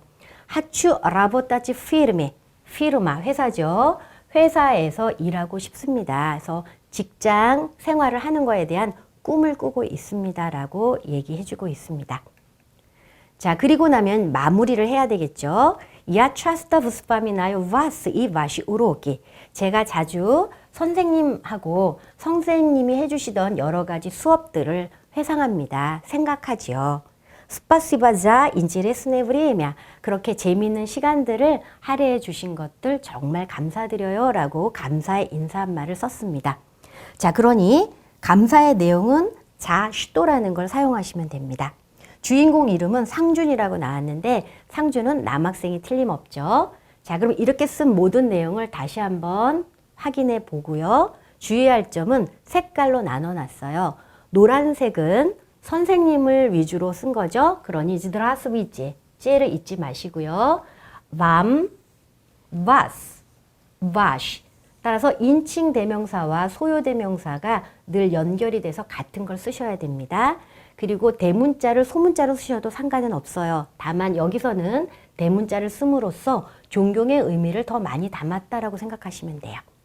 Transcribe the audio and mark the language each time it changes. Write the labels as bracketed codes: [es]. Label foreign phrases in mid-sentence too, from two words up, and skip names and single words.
[ru] хочу работать фирме фирма 회사죠. [ko] 회사에서 일하고 싶습니다. 그래서 직장 생활을 하는 거에 대한 꿈을 꾸고 있습니다라고 얘기해주고 있습니다. 자, 그리고 나면 마무리를 해야 되겠죠. [ru] Я часто вспоминаю вас и ваши уроки. [ko] 제가 자주 선생님하고 선생님이 해주시던 여러 가지 수업들을 회상합니다. 생각하지요. [ru] Спасибо за интересное время. [ko] 그렇게 재미있는 시간들을 할애해 주신 것들 정말 감사드려요 라고 감사의 인사 한 말을 썼습니다. 자, 그러니 감사의 내용은 자슈도라는 걸 사용하시면 됩니다. 주인공 이름은 상준이라고 나왔는데 상준은 남학생이 틀림없죠. 자, 그럼 이렇게 쓴 모든 내용을 다시 한번 확인해 보고요. 주의할 점은 색깔로 나눠놨어요. 노란색은 선생님을 위주로 쓴 거죠. 그러니 здравствуйте, 째를 잊지 마시고요. [ru] вам, вас, ваш. [ko] 따라서 인칭 대명사와 소요 대명사가 늘 연결이 돼서 같은 걸 쓰셔야 됩니다. 그리고 대문자를 소문자로 쓰셔도 상관은 없어요. 다만 여기서는 대문자를 씀으로써 존경의 의미를 더 많이 담았다라고 생각하시면 돼요.